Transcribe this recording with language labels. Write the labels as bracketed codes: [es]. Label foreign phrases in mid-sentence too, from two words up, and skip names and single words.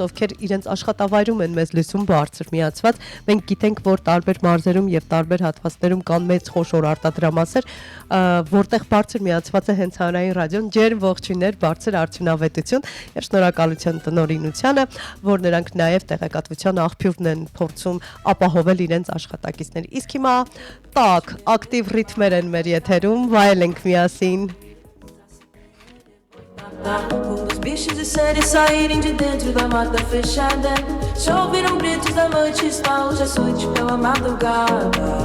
[hy] ովքեր իրենց աշխատավայրում են մեզ լսում բարձր միացված։ Մենք գիտենք, որ տարբեր մարզերում եւ տարբեր հատվածներում կան մեծ խոշոր արտադրամասեր, որտեղ բարձր միացված է հենց հանրային ռադիոն, ջերմ ողջույններ, բարձր արդյունավետություն եւ շնորհակալություն տնօրինությանը, որ նրանք նաեւ տեղեկատվության աղբյուրն են փորձում ապահովել իրենց աշխատակիցներ։ Իսկ հիմա տակ, ակտիվ ռիթմեր են մեր եթերում, վայելենք miasին. [pt] Os bichos de série saírem de dentro da mata fechada. Choveram gritos da noite, está hoje açoite pela madrugada.